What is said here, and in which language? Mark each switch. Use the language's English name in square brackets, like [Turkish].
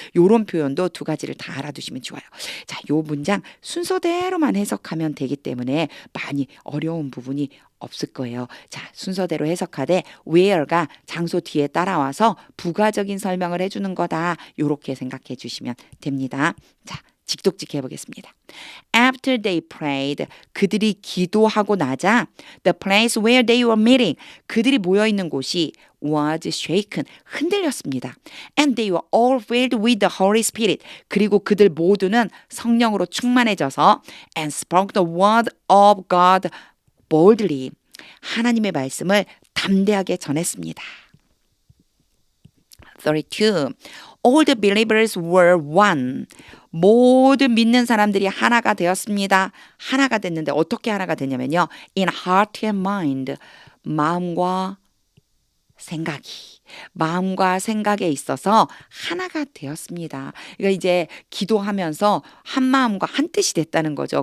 [Korean] 요런 표현도 두 가지를 다 알아두시면 좋아요. 자, 요 문장 순서대로만 해석하면 되기 때문에 많이 어려운 부분이 없을 거예요. 자, 순서대로 해석하되 where가 장소 뒤에 따라와서 부가적인 설명을 해주는 거다. 요렇게 생각해 주시면 됩니다. 자, 직독직 해보겠습니다. [English] After they prayed, [Korean] 그들이 기도하고 나자 [English] the place where they were meeting, [Korean] 그들이 모여있는 곳이 [English] was shaken, [Korean] 흔들렸습니다. [English] And they were all filled with the Holy Spirit, [Korean] 그리고 그들 모두는 성령으로 충만해져서 [English] and spoke the word of God boldly, [Korean] 하나님의 말씀을 담대하게 전했습니다. [English] 32. All the believers were one. [Korean] 모든 믿는 사람들이 하나가 되었습니다. 하나가 됐는데 어떻게 하나가 됐냐면요. [English] In heart and mind. [Korean] 마음과 생각이. 마음과 생각에 있어서 하나가 되었습니다. 그러니까 이제 기도하면서 한 마음과 한 뜻이 됐다는 거죠.